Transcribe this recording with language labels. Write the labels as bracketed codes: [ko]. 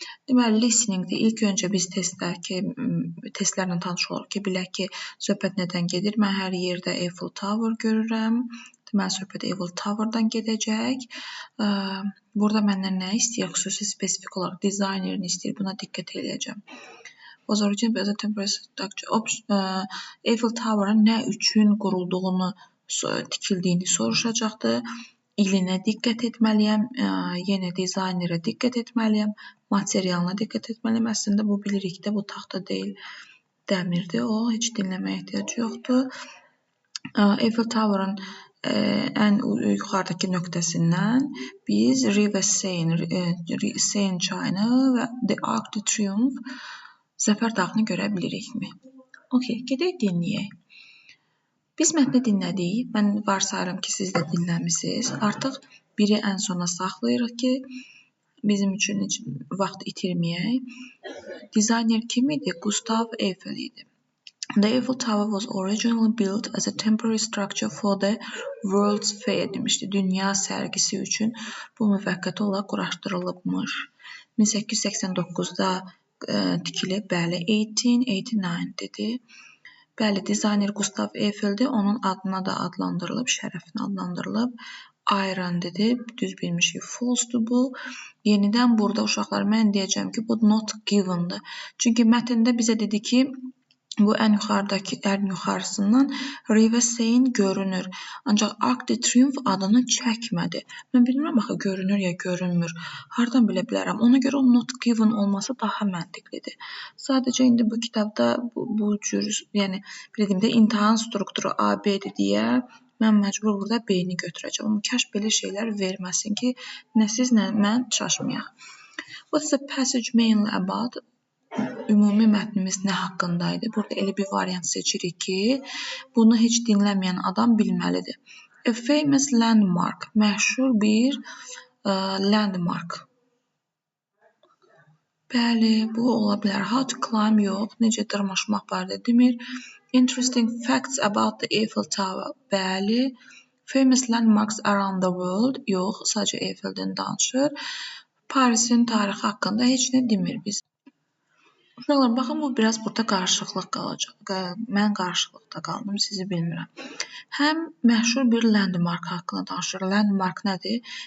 [az] Deməli, listeningdə ilk öncə biz testlərlə tanış oluruq ki, bilək ki, söhbət nədən gedir. Mən hər yerdə Eiffel Tower görürəm. Deməli, söhbət Eiffel Tower'dan gedəcək. Burada məndən nə istəyir? Xüsusi spesifik olaraq dizaynerini istəyir. Buna diqqət edəcəm. [en] Was originated as a temporary structure. [az] Eiffel Tower'ın nə üçün qurulduğunu, tikildiyini soruşacaqdır. İlinə diqqət etməliyəm, yenə dizaynerə diqqət etməliyəm, materialına diqqət etməliyəm. Əslində bu bilirik də, bu taxta deyil, dəmirdir. O, heç dinləməyə ehtiyac yoxdur. Eiffel Tower'ın ən yuxarıdakı nöqtəsindən biz River Seine çayını və The Arc de Triomphe Zəfər dağını görə bilirikmi? Okey, gedək dinləyək. Biz mətni dinlədik. Mən varsayıram ki, siz də dinləmisiniz. Artıq biri ən sona saxlayırıq ki, bizim üçün heç vaxt itirməyək. Dizayner kim idi? Gustav Eiffel idi. [en] The Eiffel Tower was originally built as a temporary structure for the World's Fair demişdi. [az] Dünya sərgisi üçün bu müvəqqəti olaraq quraşdırılıbmış. 1889-da tikilib, bəli, 1889 dedi. Bəli, dizayner Gustav Eiffel'dir. Onun adına da adlandırılıb, şərəfinə adlandırılıb. Iron dedi, düz bilmişik, false-dur bu. Yenidən burada uşaqlar mən deyəcəm ki, bu not given-dır. Çünki mətndə bizə dedi ki, bu ən yuxarısından River Seine görünür. Ancaq Arc de Triomphe adını çəkmədi. Mən bilmirəm, axı görünür ya görünmür. Hardan bilə bilərəm? Ona görə o not given olması daha məntiqlidir. Sadəcə indi bu kitabda bu cür, yəni bildim də imtahan strukturu A-B'dir deyə mən məcbur burada B-ni götürəcəm. Amma kaş belə şeylər verməsin ki, nə siz, nə mən çaşmayaq. [en] What's the passage mainly about? [az] Ümumi mətnimiz nə haqqındaydı? Burada elə bir variant seçirik ki, bunu heç dinləməyən adam bilməlidir. [en] A famous landmark, [az] məşhur bir landmark. Bəli, bu ola bilər. [en] How to climb [az] yox, necə dırmaşmaq barədə demir. [en] Interesting facts about the Eiffel Tower. Bəli. Famous landmarks around the world. [az] Yox, sadəcə Eiffeldən danışır. Parisin tarixi haqqında heç nə demir biz. Uşaqlar, baxın, bu biraz burada qarışıqlıq qalacaq. Mən qarışıqlıqda qaldım, sizi bilmirəm. Həm məşhur bir landmark haqqında danışır. Landmark nədir?